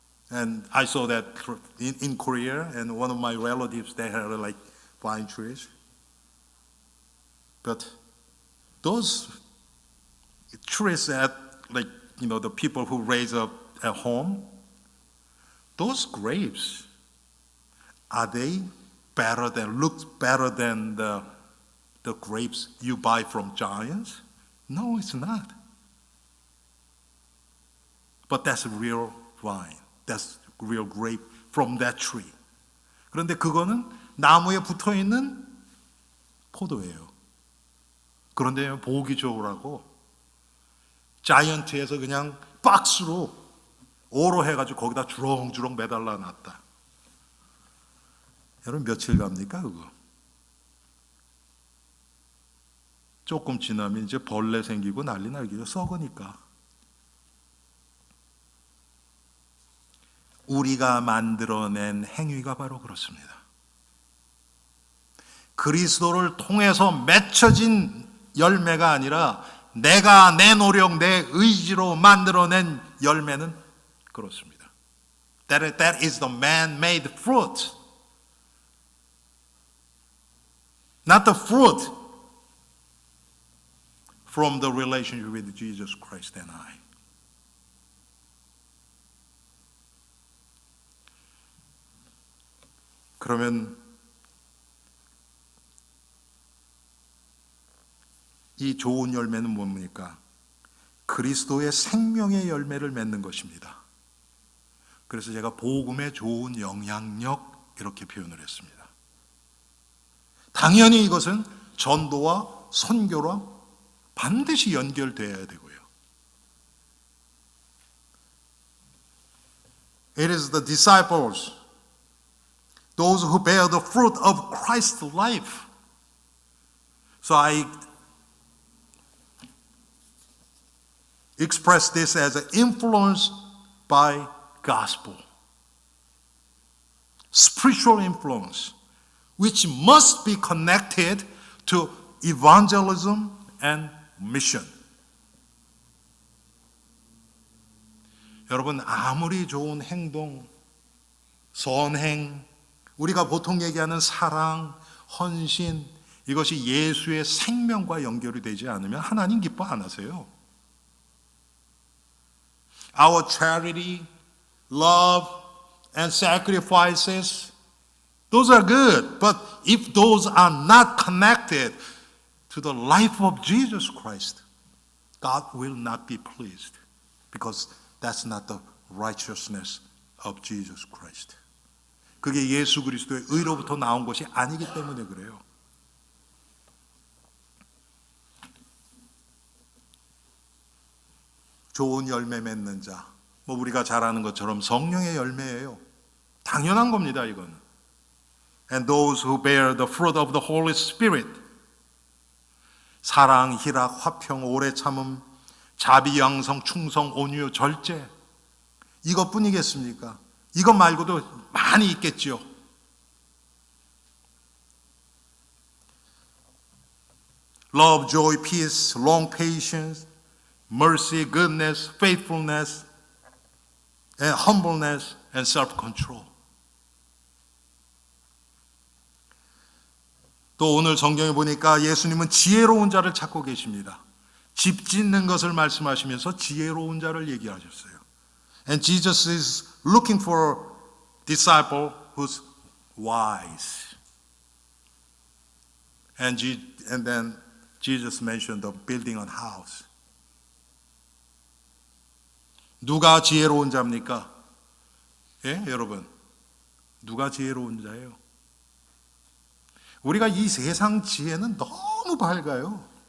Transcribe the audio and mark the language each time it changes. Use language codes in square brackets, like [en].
[en] and I saw that in Korea, and one of my relatives they had like vine trees, but those trees that the people who raise up at home, those grapes, are they look better than the grapes you buy from Giants? No, it's not. But that's real vine. That's real grape from that tree. [ko] 그런데 그거는 나무에 붙어 있는 포도예요. 그런데 보기 좋으라고 자이언트에서 그냥 박스로 오로 해가지고 거기다 주렁주렁 매달라 놨다. 여러분 며칠 갑니까 그거? 조금 지나면 이제 벌레 생기고 난리 나기죠. 썩으니까. 우리가 만들어낸 행위가 바로 그렇습니다. 그리스도를 통해서 맺혀진 열매가 아니라 내가 내 노력, 내 의지로 만들어낸 열매는 그렇습니다. [en] That is the man-made fruit. Not the fruit from the relationship with Jesus Christ and I. [ko] 그러면 이 좋은 열매는 뭡니까? 그리스도의 생명의 열매를 맺는 것입니다. 그래서 제가 복음의 좋은 영향력 이렇게 표현을 했습니다. 당연히 이것은 전도와 선교와 반드시 연결되어야 되고요. [en] It is the disciples, those who bear the fruit of Christ's life. So I express this as an influence by gospel. Spiritual influence, which must be connected to evangelism and mission. [ko] 여러분 아무리 좋은 행동, 선행, 우리가 보통 얘기하는 사랑, 헌신, 이것이 예수의 생명과 연결이 되지 않으면 하나님 기뻐 안 하세요. [en] Our charity, love, and sacrifices, those are good. But if those are not connected to the life of Jesus Christ, God will not be pleased because that's not the righteousness of Jesus Christ. [ko] 그게 예수 그리스도의 의로부터 나온 것이 아니기 때문에 그래요. 좋은 열매 맺는 자, 우리가 잘 아는 것처럼 성령의 열매예요. 당연한 겁니다, 이건. [en] And those who bear the fruit of the Holy Spirit. [ko] 사랑, 희락, 화평, 오래 참음, 자비, 양성, 충성, 온유, 절제. 이것뿐이겠습니까? 이것 말고도 많이 있겠죠. [en] Love, joy, peace, long patience, mercy, goodness, faithfulness, and humbleness, and self-control. [ko] 또 오늘 성경에 보니까 예수님은 지혜로운 자를 찾고 계십니다. 집 짓는 것을 말씀하시면서 지혜로운 자를 얘기하셨어요. [en] And Jesus is looking for a disciple who's wise. And then Jesus mentioned the building a house. [ko] 누가 지혜로운 자입니까? 예, 여러분. 누가 지혜로운 자예요? 우리가 이 세상 지혜는 너무 밝아요.